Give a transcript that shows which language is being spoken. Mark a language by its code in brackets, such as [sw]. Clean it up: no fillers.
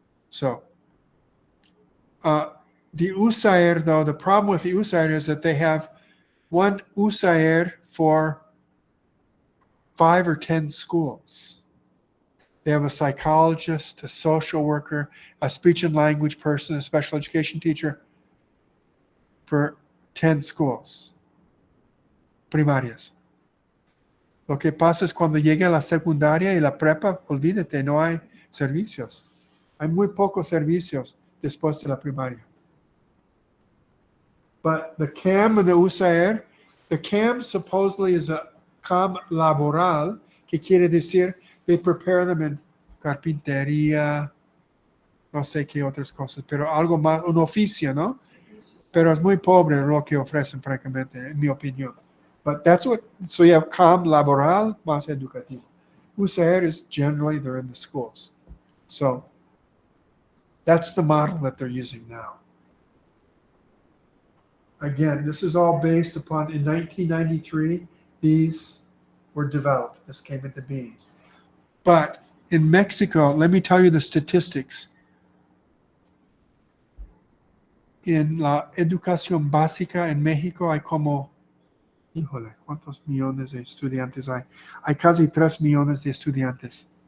[en] So the USAER, though, the problem with the USAER is that they have one USAER for 5 or 10 schools. They have a psychologist, a social worker, a speech and language person, a special education teacher for 10 schools primarias. [es] Lo que pasa es cuando llega la secundaria y la prepa, olvídate, no hay servicios. Hay muy pocos servicios después de la primaria. [en] But the CAM and the USAER, the CAM supposedly is a [es] CAM laboral, que quiere decir [en] they prepare them in [es] carpintería, no sé qué otras cosas, pero algo más, un oficio, ¿no? Pero es muy pobre lo que ofrecen, francamente, en mi opinión. [en] But that's what, so you have CAM laboral [es] más educativo. [en] USAER is generally, they're in the schools. So that's the model that they're using now. Again, this is all based upon, in 1993, these were developed. This came into being. But in Mexico, let me tell you the statistics. [es] En la educación básica en México hay como, híjole, ¿cuántos millones de estudiantes hay? Hay casi 3 millones de estudiantes.